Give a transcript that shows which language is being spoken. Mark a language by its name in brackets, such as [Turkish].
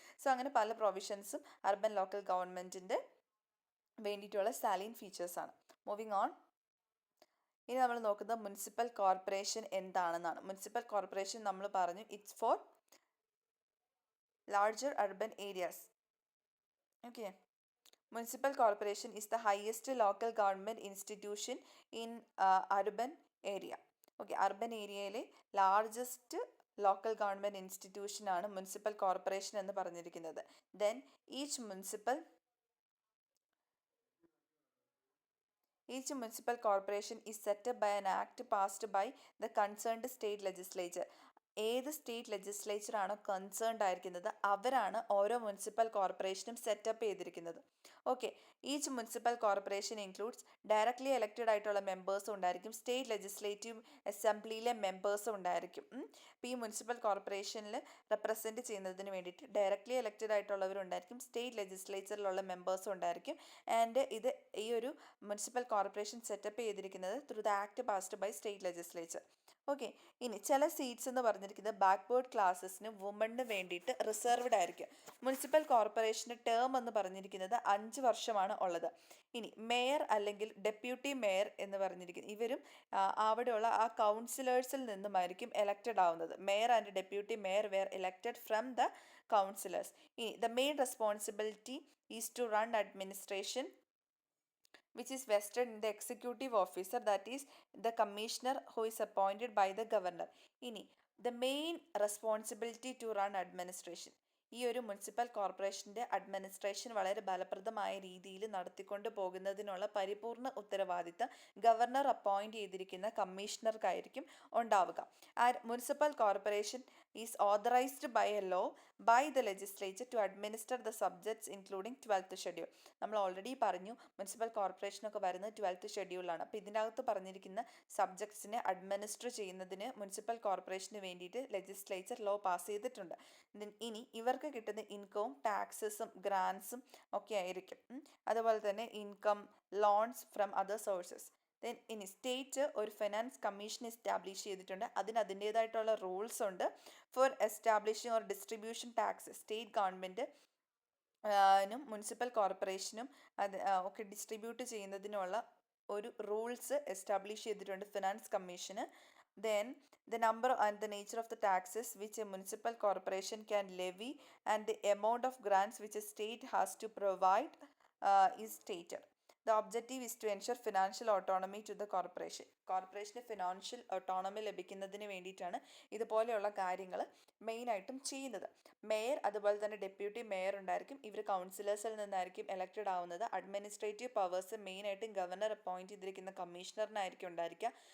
[Malayalam] So അങ്ങനെ പല പ്രൊവിഷൻസും urban local ഗവൺമെൻറ്റിൻ്റെ വേണ്ടിയിട്ടുള്ള സാലിയൻ ഫീച്ചേഴ്സാണ്. Moving on. ഇനി നമ്മൾ നോക്കുന്നത് മുനിസിപ്പൽ കോർപ്പറേഷൻ എന്താണെന്നാണ്. മുനിസിപ്പൽ കോർപ്പറേഷൻ നമ്മൾ പറഞ്ഞു it's four larger urban areas. Okay. [English] Municipal corporation is the highest local government institution in urban area. Okay. [Malayalam] Urban ഏരിയയിലെ largest local government ഇൻസ്റ്റിറ്റ്യൂഷനാണ് municipal corporation എന്ന് പറഞ്ഞിരിക്കുന്നത്. [English] Then each municipal corporation is set up by an act passed by the concerned state legislature. [Malayalam] ഏത് state legislature ആണോ concerned ആയിരിക്കുന്നത് അവരാണ് ഓരോ municipal കോർപ്പറേഷനും setup ചെയ്തിരിക്കുന്നത്. Okay, each municipal corporation includes directly elected ആയിട്ടുള്ള മെമ്പേഴ്സും ഉണ്ടായിരിക്കും, സ്റ്റേറ്റ് ലെജിസ്ലേറ്റീവ് അസംബ്ലിയിലെ മെമ്പേഴ്സും ഉണ്ടായിരിക്കും. ഇപ്പോൾ ഈ മുനിസിപ്പൽ കോർപ്പറേഷനിൽ റെപ്രസെൻറ്റ് ചെയ്യുന്നതിന് വേണ്ടിയിട്ട് ഡയറക്ട്ലി എലക്റ്റഡ് ആയിട്ടുള്ളവരുണ്ടായിരിക്കും, സ്റ്റേറ്റ് ലെജിസ്ലേച്ചറിലുള്ള മെമ്പേഴ്സും ഉണ്ടായിരിക്കും. ആൻഡ് ഈ ഒരു മുനിസിപ്പൽ കോർപ്പറേഷൻ സെറ്റപ്പ് ചെയ്തിരിക്കുന്നത് through the act passed by state legislature. Okay, ഇനി ചില സീറ്റ്സ് എന്ന് പറഞ്ഞിരിക്കുന്നത് ബാക്ക്വേർഡ് ക്ലാസ്സസിന് വുമണിന് വേണ്ടിയിട്ട് റിസർവ്ഡ് ആയിരിക്കും. മുനിസിപ്പൽ കോർപ്പറേഷന് ടേം എന്ന് പറഞ്ഞിരിക്കുന്നത് 5 വർഷമാണ് ഉള്ളത്. ഇനി മേയർ അല്ലെങ്കിൽ ഡെപ്യൂട്ടി മേയർ എന്ന് പറഞ്ഞിരിക്കുന്നത് ഇവരും അവിടെയുള്ള ആ കൗൺസിലേഴ്സിൽ നിന്നുമായിരിക്കും എലക്റ്റഡ് ആവുന്നത്. [English] Mayor and deputy mayor were elected from the councillors. ഇനി the main responsibility is to run administration which is vested in the executive officer, that is the commissioner who is appointed by the governor. [Malayalam] ഇനി [English] the main responsibility to run administration, [Malayalam] ഈ ഒരു municipal കോർപ്പറേഷൻ്റെ administration വളരെ ഫലപ്രദമായ രീതിയിൽ നടത്തിക്കൊണ്ട് പോകുന്നതിനുള്ള പരിപൂർണ ഉത്തരവാദിത്തം ഗവർണർ അപ്പോയിൻറ്റ് ചെയ്തിരിക്കുന്ന കമ്മീഷണർക്കായിരിക്കും ഉണ്ടാവുക. [English] Municipal corporation is authorised by a law by the legislature to administer the subjects including 12th schedule. [Malayalam] നമ്മൾ ഓൾറെഡി പറഞ്ഞു മുനിസിപ്പൽ കോർപ്പറേഷനൊക്കെ വരുന്നത് 12th ഷെഡ്യൂളാണ്. അപ്പോൾ ഇതിനകത്ത് പറഞ്ഞിരിക്കുന്ന സബ്ജക്ട്സിനെ അഡ്മിനിസ്റ്റർ ചെയ്യുന്നതിന് മുനിസിപ്പൽ കോർപ്പറേഷന് വേണ്ടിയിട്ട് ലെജിസ്ലേച്ചർ ലോ പാസ് ചെയ്തിട്ടുണ്ട്. ഇനി ഇവർക്ക് കിട്ടുന്ന ഇൻകവും ടാക്സസും ഗ്രാൻസും ഒക്കെ ആയിരിക്കും. അതുപോലെ തന്നെ income, loans from other sources. Then ഇനി സ്റ്റേറ്റ് ഒരു ഫിനാൻസ് കമ്മീഷൻ എസ്റ്റാബ്ലിഷ് ചെയ്തിട്ടുണ്ട്. അതിന് അതിൻ്റേതായിട്ടുള്ള റൂൾസ് ഉണ്ട്. Four establishing or distribution tax state government municipal കോർപ്പറേഷനും ഒക്കെ ഡിസ്ട്രിബ്യൂട്ട് ചെയ്യുന്നതിനുള്ള ഒരു റൂൾസ് എസ്റ്റാബ്ലിഷ് ചെയ്തിട്ടുണ്ട് finance commission. [English] Then the number and the nature of the taxes which a municipal corporation can levy and the amount of grants which a state has to provide is stated. The objective is to ensure financial autonomy to the corporation. [Malayalam] Corporation financial autonomy ലഭിക്കുന്നതിന് വേണ്ടിയിട്ടാണ് ഇതുപോലെയുള്ള കാര്യങ്ങൾ മെയിനായിട്ടും ചെയ്യുന്നത്. Mayor അതുപോലെ തന്നെ deputy mayor ഉണ്ടായിരിക്കും. ഇവർ കൗൺസിലേഴ്സിൽ നിന്നായിരിക്കും എലക്റ്റഡ് ആവുന്നത്. അഡ്മിനിസ്ട്രേറ്റീവ് പവേഴ്സ് മെയിനായിട്ടും ഗവർണർ അപ്പോയിൻറ്റ് ചെയ്തിരിക്കുന്ന കമ്മീഷണറിനായിരിക്കും ഉണ്ടായിരിക്കുക.